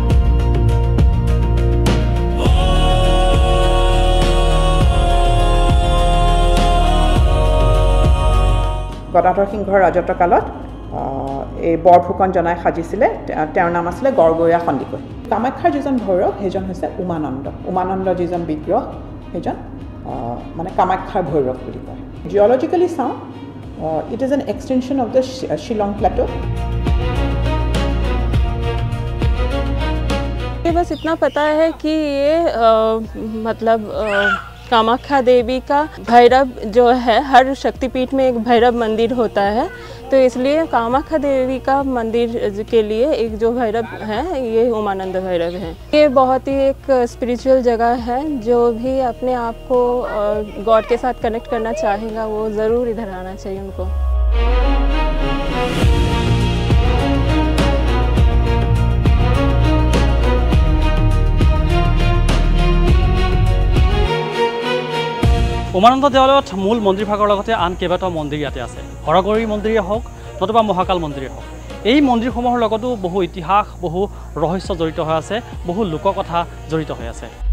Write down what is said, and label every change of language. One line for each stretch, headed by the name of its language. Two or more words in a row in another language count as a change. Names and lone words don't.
Assamese: গদাধৰ সিংহৰ ৰাজত্বকালত এই বৰফুকন জনাই সাজিছিলে, তেওঁৰ নাম আছিলে গড়গৰীয়া সন্দিকৈ। কামাখ্যাৰ যিজন ভৈৰৱ সেইজন হৈছে উমানন্দ। উমানন্দ যিজন বিগ্ৰহ সেইজন মানে কামাখ্যাৰ ভৈৰৱ বুলি কয়।
English: জিঅ'লজিকেলি চাওঁ, it is an extension of the Shillong plateau.
Hindi: बस इतना पता है कि ये मतलब कामाख्या देवी का भैरव जो है, हर शक्तिपीठ में एक भैरव मंदिर होता है, तो इसलिए कामाख्या देवी का मंदिर के लिए एक जो भैरव है ये उमानंद भैरव है। ये बहुत ही एक स्पिरिचुअल जगह है, जो भी अपने आप को गॉड के साथ कनेक्ट करना चाहेगा वो ज़रूर इधर आना चाहिए उनको।
Assamese: উমানন্দ দেৱালয়ত মূল মন্দিৰভাগৰ লগতে আন কেইবাটাও মন্দিৰ ইয়াতে আছে। হৰগৌৰী মন্দিৰেই হওক নতুবা মহাকাল মন্দিৰেই হওক, এই মন্দিৰসমূহৰ লগতো বহু ইতিহাস, বহু ৰহস্য জড়িত হৈ আছে, বহু লোককথা জড়িত হৈ আছে।